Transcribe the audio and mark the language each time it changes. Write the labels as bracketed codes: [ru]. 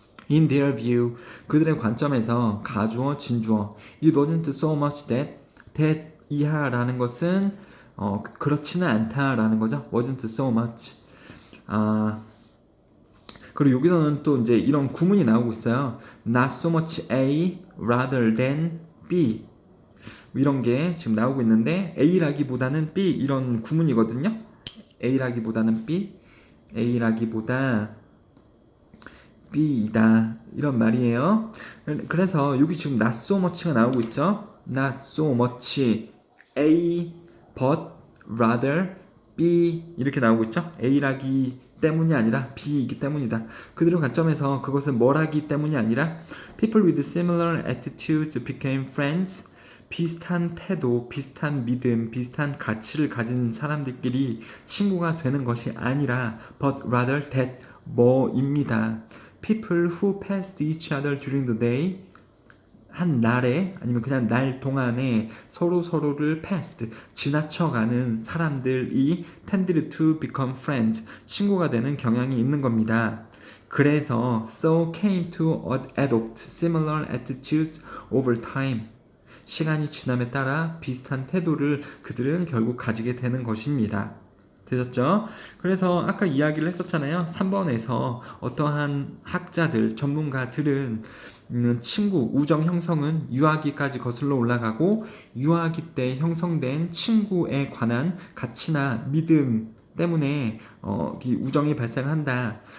[en] In their view, [ko] 그들의 관점에서 가주어, 진주어. [en] It wasn't so much that [ko] 이하라는 것은 그렇지는 않다라는 거죠. [en] wasn't so much. [ko] 아, 그리고 여기서는 또 이제 이런 구문이 나오고 있어요. [en] Not so much A rather than B. [ko] 이런 게 지금 나오고 있는데 A라기보다는 B 이런 구문이거든요. A라기보다는 B, A라기보다 B이다 이런 말이에요. 그래서 여기 지금 [en] not so much [ko] 가 나오고 있죠. [en] Not so much A but rather B [ko] 이렇게 나오고 있죠. A라기 때문이 아니라 B이기 때문이다. 그들의 관점에서 그것은 뭐라기 때문이 아니라 [en] people with similar attitudes became friends. [ko] 비슷한 태도, 비슷한 믿음, 비슷한 가치를 가진 사람들끼리 친구가 되는 것이 아니라 [en] but rather that [ko] 뭐입니다. [en] People who passed each other during the day [ko] 한 날에 아니면 그냥 날 동안에 서로를 [en] passed [ko] 지나쳐가는 사람들이 [en] tended to become friends [ko] 친구가 되는 경향이 있는 겁니다. [en] 그래서 so came to adopt similar attitudes over time. [ko] 시간이 지남에 따라 비슷한 태도를 그들은 결국 가지게 되는 것입니다. 되셨죠? 그래서 아까 이야기를 했었잖아요. 3번에서 어떠한 학자들, 전문가들은 친구, 우정 형성은 유아기까지 거슬러 올라가고 유아기 때 형성된 친구에 관한 가치나 믿음 때문에 이 우정이 발생한다.